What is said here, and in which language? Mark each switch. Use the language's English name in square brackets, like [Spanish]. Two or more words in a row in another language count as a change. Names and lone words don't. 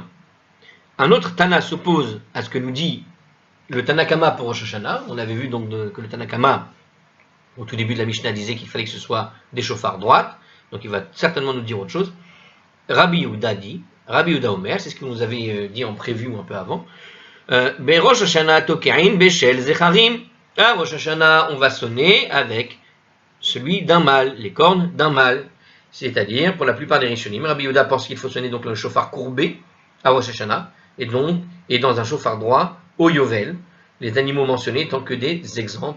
[French] Un autre Tana s'oppose à ce que nous dit le Tanakama pour Rosh Hashanah. On avait vu donc que le Tanakama, au tout début de la Mishnah, disait qu'il fallait que ce soit des chauffards droites. Donc, il va certainement nous dire autre chose. Rabbi Yehuda dit, Rabbi Yehuda Omer, c'est ce que vous avez dit en prévu un peu avant. [Hebrew] ראש השנה תוקעין בשל זכרים. [French] À Rosh Hashanah, on va sonner avec celui d'un mâle, les cornes d'un mâle. C'est-à-dire, pour la plupart des Rishonim, Rabbi Yehuda pense qu'il faut sonner donc le chauffard courbé à Rosh Hashanah, et dans un chauffard droit au Yovel, les animaux mentionnés étant que des exemples.